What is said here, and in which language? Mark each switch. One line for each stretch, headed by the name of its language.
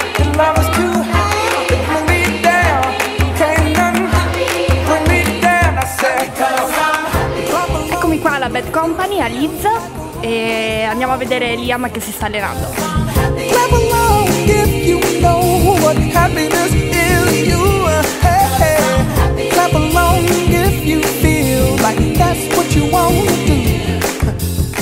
English: Your love is too high. Bring me down, can't none bring me down. I said,
Italian: Eccomi qua alla Bad Company a Leeds e andiamo a vedere Liam che si sta allenando.
English: clap along if you know what happiness is to you. Hey, hey. Clap along if you feel like that's what you want to do.